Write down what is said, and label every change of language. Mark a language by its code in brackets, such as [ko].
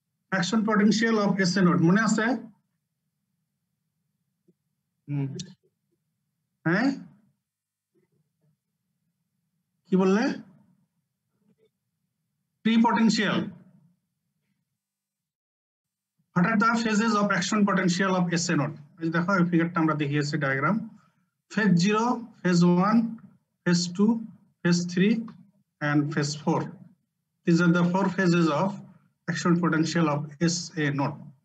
[bn] Action potential of SA node মনে আছে? হ্যাঁ কি বললে? [en] Prepotential. What are the phases of action potential of SA node? [bn] এই দেখো এই ফিগারটা আমরা দেখিয়েছি diagram. Phase 0, phase 1, phase 2, phase 3 and phase 4. [en] These are the 4 phases of action potential of SA node.